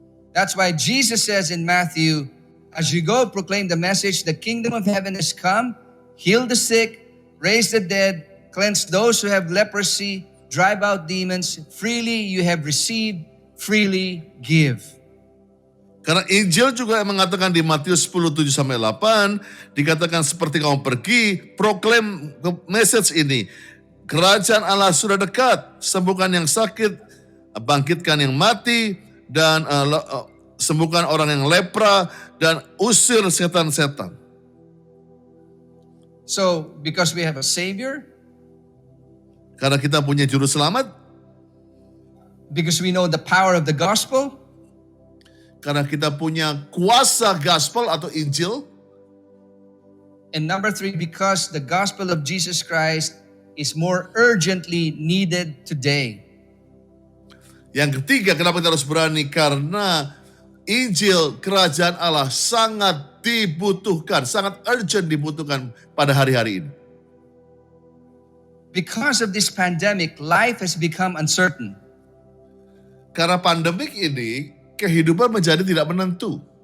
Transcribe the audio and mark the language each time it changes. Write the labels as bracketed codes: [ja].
[en] That's why Jesus says in Matthew, as you go proclaim the message, the kingdom of heaven has come, heal the sick, raise the dead, cleanse those who have leprosy, drive out demons, freely you have received, freely give. [id] Karena Injil juga mengatakan di Matius 10:7-8, dikatakan seperti kamu pergi, proklaim message ini. Kerajaan Allah sudah dekat, sembuhkan yang sakit, bangkitkan yang mati, dan sembuhkan orang yang lepra, dan usir setan-setan. [en] So, because we have a Savior, [id] karena kita punya juru selamat, [en] because we know the power of the gospel, [id] karena kita punya kuasa gospel atau Injil, [en] and number 3, because the gospel of Jesus Christ is more urgently needed today. [id] Yang ketiga, kenapa kita harus berani? Karena Injil kerajaan Allah sangat dibutuhkan, sangat urgent dibutuhkan pada hari-hari ini. [en] Because of this pandemic, life has become uncertain. [id] Karena pandemik ini, kehidupan menjadi tidak menentu.